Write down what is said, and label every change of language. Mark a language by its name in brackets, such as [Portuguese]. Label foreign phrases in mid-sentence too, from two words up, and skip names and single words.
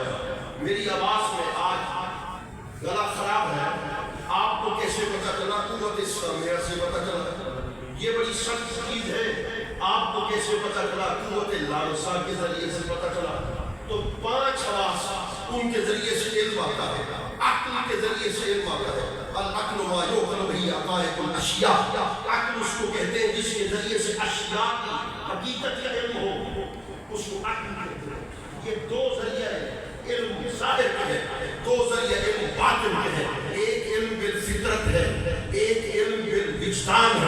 [Urdu] میری آواز میں آج گلا خراب ہے، آپ کو کیسے پتہ چلا؟ قوت سامعہ سے پتہ چلا. یہ بڑی سخت چیز ہے، آپ کو کیسے پتہ چلا؟ قوت لامسہ کے ذریعے سے پتہ چلا. تو 5 حواس ان کے ذریعے سے علم آتا ہے. عقل کے ذریعے سے علم آتا ہے. [Arabic] العقل ما یعقل به حقائق الاشیاء. [Urdu] عقل اس کو کہتے ہیں جس کے ذریعے سے اشیاء کی حقیقت کا علم ہو، اس کو عقل کہتے ہیں. یہ 2 ذریعہ ہے علم ظاہر کے ہے، 2 ذریعہ علم باطن کے ہے. ایک علم بالفطرت ہے، ایک علم بالوجدان ہے.